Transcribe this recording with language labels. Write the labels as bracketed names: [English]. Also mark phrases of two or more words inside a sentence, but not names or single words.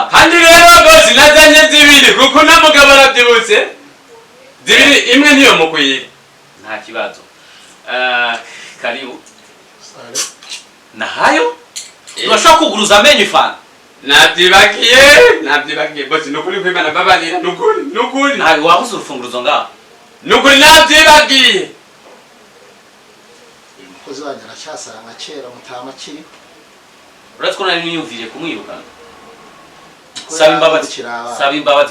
[Kinyarwanda] kandi rero boss nazanye zibiri kuko namugabo arabyibutse zibiri imwe niyo mukwiye nta kibazo karibu nahayo urashaka kuguruza amenyo ifana nabyibagiye boss nukuri kwimana babalira nukuri ntawe wabuze urufunguruzo ngaho nukuri nabyibagiye umukozi wanjye aracyasanga kera mutama kiri uratse ko nari niyumviriye kumwirukana saba imbabazi